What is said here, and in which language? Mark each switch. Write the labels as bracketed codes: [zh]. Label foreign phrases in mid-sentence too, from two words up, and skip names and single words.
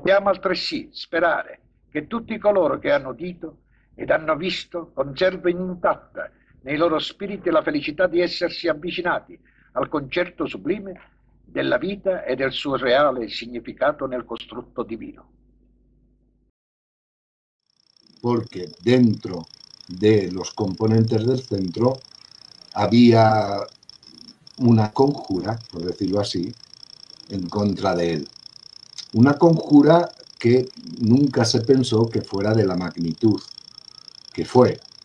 [it] Dobbiamo altresì sperare che tutti coloro che hanno udito ed hanno visto conservino intatta nei loro spiriti la felicità di essersi avvicinati al concerto sublime della vita e del suo reale significato nel costrutto divino. [es] Porque dentro de los componentes del centro había una conjura, por decirlo así, en contra de él. Una conjura que nunca se pensó que fuera de la magnitud que fue.